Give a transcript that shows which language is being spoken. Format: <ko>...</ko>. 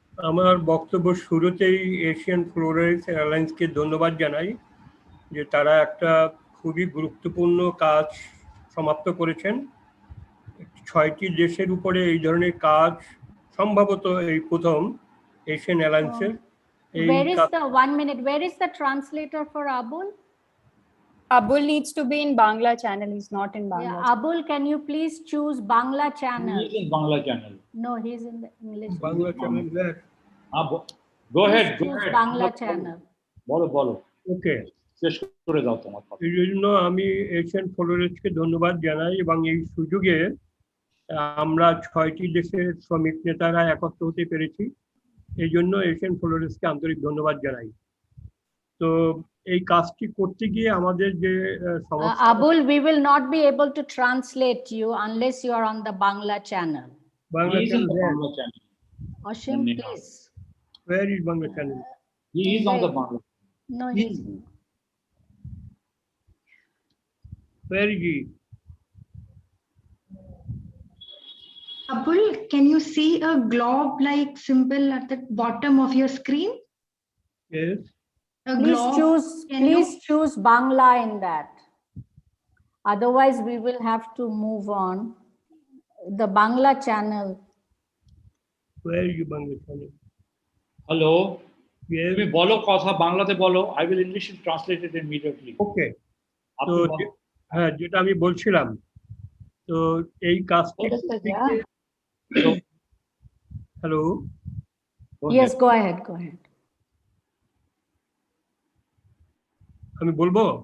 <bn>আমার বক্তব্য শুরুতেই এশিয়ান ফ্লোরাইস এয়ারলাইন্সকে ধন্যবাদ জানাই যে তারা একটা খুবই গুরুত্বপূর্ণ কাজ সমাপ্ত করেছেন। 6টি দেশের উপরে এই ধরনের কাজ সম্ভবত এই প্রথম এশিয়ান এয়ারলাইন্সের।</bn> <en>Where is the 1 minute? Where is the translator for Abul? Abul needs to be in Bangla channel. He's not in Bangla. Yeah, Abul, can you please choose Bangla channel? He's in Bangla channel. No, he's in the English. Bangla channel there. Go ahead. Bangla channel.</en> <bn>বলো। ওকে, শেষ করে দাও তোমার কথা। এই জন্য আমি Asian ফ্লোরাইসকে ধন্যবাদ জানাই এবং এই সুযোগে আমরা 6টি দেশের শ্রমিক নেতারা একত্র হতে পেরেছি। এই জন্য এশিয়ান ফ্লোরাইসকে আন্তরিক ধন্যবাদ জানাই। তো এই কাজটি করতে গিয়ে আমাদের যে সমস্যা,</bn> <en>Abul, we will not be able to translate you unless you are on the Bangla channel. Bangla channel. Ashim, please. Where is Bangla channel? He is on the Bangla. No, he's. Where is he? Abul, can you see a globe-like symbol at the bottom of your screen? Yes. Please choose Bangla in that. Otherwise, we will have to move on. The Bangla channel. Where is your Bangla channel? Hello.</en> <bn>তুমি বলো কথা বাংলাতে বলো,</bn> <en>I will English translate it immediately.</en> <bn>ওকে, তো হ্যাঁ যেটা আমি বলছিলাম, তো এই কাজটি hello,</bn> <en>Yes, go ahead, go ahead.</en> <bn>আমি বলবো?</bn>